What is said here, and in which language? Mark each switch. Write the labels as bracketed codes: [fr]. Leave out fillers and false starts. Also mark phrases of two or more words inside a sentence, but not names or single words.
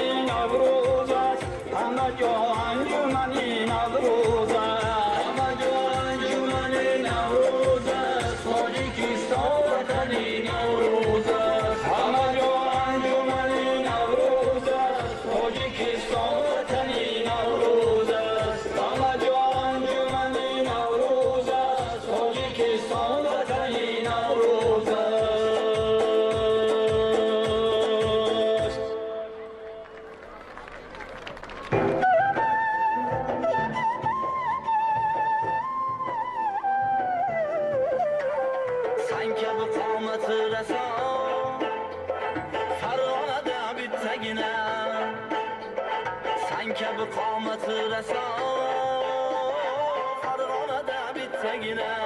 [fa] نوروز است همه جا انجمن نوروز است همه جا انجمن نوروز است تاجیکستان وطن نوروز است همه جا انجمن نوروز است تاجیکستان وطن نوروز است همه جا انجمن نوروز است تاجیکستان وطن نوروز است [uz] Sen kabi qomat rason Farg'onada bittagina Sen kabi qomat rason Farg'onada bittagina